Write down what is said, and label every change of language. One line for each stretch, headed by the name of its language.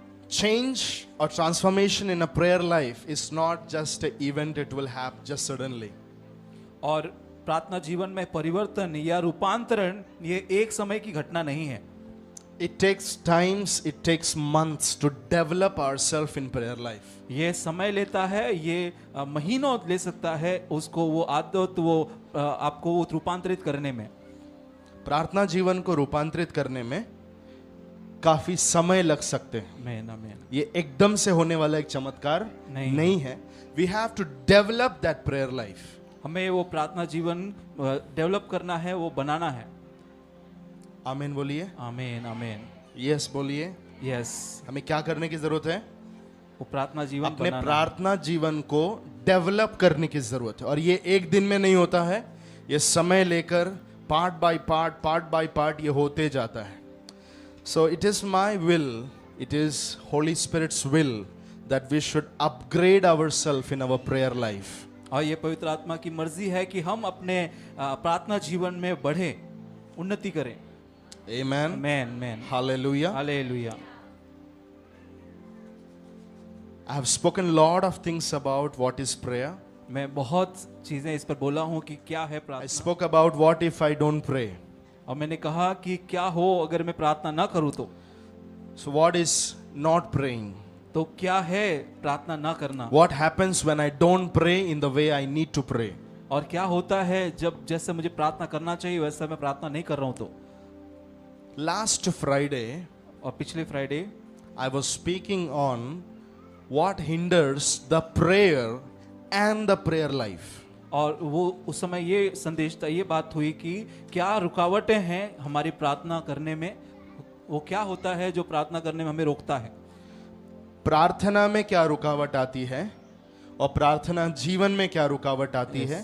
English: change or transformation in a prayer life is not just an event it will happen just suddenly.
Hindi: और प्रार्थना जीवन में परिवर्तन या रूपांतरण ये एक समय की घटना नहीं है।
English: It takes times, it takes months to develop ourselves in prayer life.
Hindi: ये समय लेता है, ये महीनों ले सकता है उसको वो आदत वो आपको वो रूपांतरित करने में। प्रार्थना जीवन को रूपांतरित करने में काफी समय लग सकते हैं। आमीन। ये एकदम से होने वाला एक चमत्कार नहीं है।
English: We have to develop that prayer life.
Hindi: हमें वो प्रार्थना जीवन डेवलप करना है, वो बनाना है। आमीन बोलिए। आमीन आमीन। यस बोलिए।
English: Yes.
Hindi: हमें क्या करने की जरूरत है? वो प्रार्थना जीवन अपने बनाना। प्रार्थना जीवन को डेवलप करने की जरूरत है, और ये एक दिन में नहीं होता है। ये समय लेकर पार्ट बाय पार्ट ये होते जाता है।
English: So it is my will, it is Holy Spirit's will that we should upgrade ourselves in our prayer life.
Hindi: और ये पवित्र आत्मा की मर्जी है कि हम अपने प्रार्थना जीवन में बढ़े, उन्नति करें।
English: Amen. Amen. Hallelujah. Hallelujah. I have spoken lot of things about what is prayer.
Hindi: मैं बहुत चीजें इस पर बोला हूँ कि क्या है
English: I
Hindi: प्रार्थना।
English: spoke about what if I don't pray.
Hindi: और मैंने कहा कि क्या हो अगर मैं प्रार्थना ना करूँ तो।
English: So what is not praying?
Hindi: तो क्या है प्रार्थना ना करना।
English: What happens when I don't pray in the way I need to pray?
Hindi: और क्या होता है जब जैसे मुझे प्रार्थना करना चाहिए वैसा मैं प्रार्थना नहीं कर रहा हूँ तो।
English: Last Friday,
Hindi: और पिछले Friday
English: I was speaking on what hinders the prayer and the prayer life.
Hindi: और वो उस समय ये संदेश था, ये बात हुई कि क्या रुकावटें हैं हमारी प्रार्थना करने में, वो क्या होता है जो प्रार्थना करने में हमें रोकता है। प्रार्थना में क्या रुकावट आती है और प्रार्थना जीवन में क्या रुकावट आती है,